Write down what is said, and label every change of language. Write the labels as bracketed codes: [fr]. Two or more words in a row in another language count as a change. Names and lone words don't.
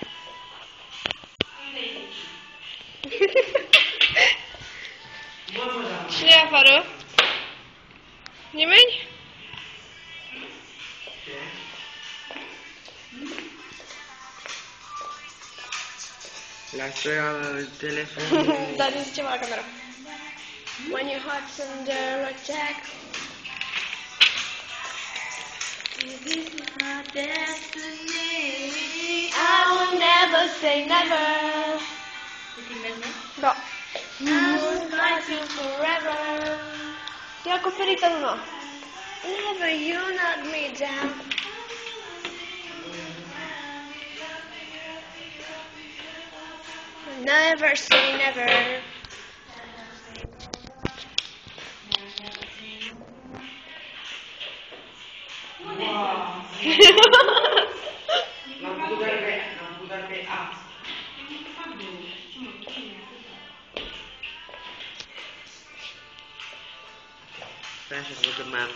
[ro] Cine e afară? Nimeni? Lasă telefonul. Da, zi ceva la camera. [en] When your heart's under attack. This is my destiny. I will never say never. Da. I will fight you forever. [ro] E acoperită luna. [en] Never you knock me down. Never say never. [ro] L-am putut dar pe A. Stai așa să văd cât mai am.